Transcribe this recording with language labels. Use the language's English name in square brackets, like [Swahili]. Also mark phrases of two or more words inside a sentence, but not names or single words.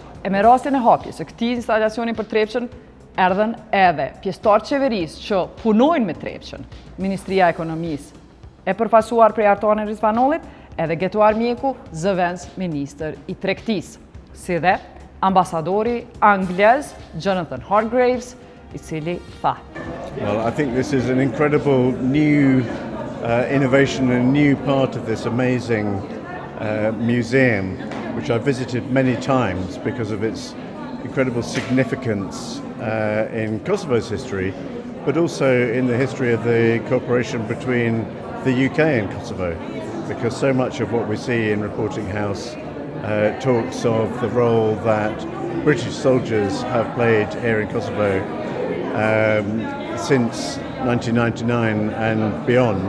[Albanian] E me rastin e hapjes së këtij instalacioni për Trepçën, erdhen edhe pjesëtarë qeverisë që punojnë me Trepçën, Ministria e Ekonomisë e përfaqësuar prej Artane Rizvanollit, edhe Getuar Mjeku, zëvendës ministër i tregtisë, si dhe ambasadori anglez Jonathan Hargreaves, i cili tha: [English] Well, I think this is an incredible new innovation and a new part of this amazing museum, which I've visited many times because of its incredible significance in Kosovo's history, but also in the history of the cooperation between the UK and Kosovo, because so much of what we see in Reporting House talks of the role that British soldiers have played here in Kosovo since 1999 and beyond.